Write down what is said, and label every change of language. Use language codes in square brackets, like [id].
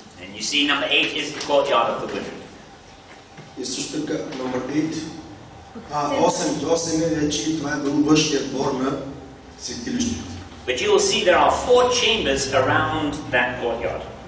[en] And you see number 8 is the courtyard of the women. [bg] И също така номер 8. 8 е вече, това е било външния двор на светилището. [en] But you will see there are 4 chambers around that courtyard.